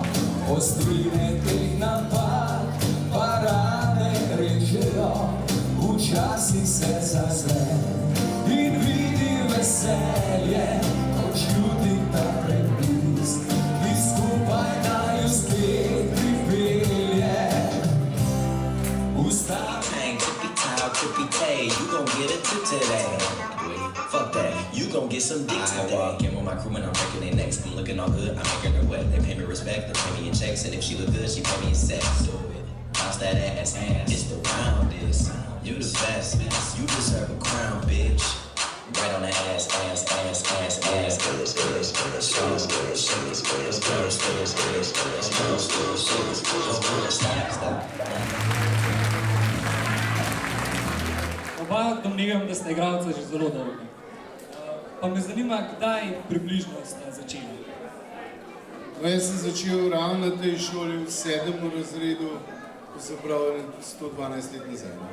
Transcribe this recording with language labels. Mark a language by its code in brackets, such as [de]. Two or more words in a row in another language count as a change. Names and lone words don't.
[sl] Ostrine teh napad pa rane rečejo, včasih se zazre in vidi veselje, ko čuti ta preblisk, ki skupaj naju spet pripelje. [en] Tippy-tay, you gon' get a tip today. Fuck that, you gon' get some dick today. I walk in with my crew and I'm breaking their necks. I'm looking all good, I'm making her wet. They pay me respect, they pay me in checks. And if she look good, she pay me in sex. Do it, bounce that ass, it's the roundest. You the best, you deserve a crown, bitch. Right on the ass. Stop. [sl] Oba domnevam, da sta igralca že zelo dolgo. Pa me zanima, kdaj približno sta začela. Jaz sem začel ravno na tej šoli v 7. razredu, ko se pravi 112 let nazaj.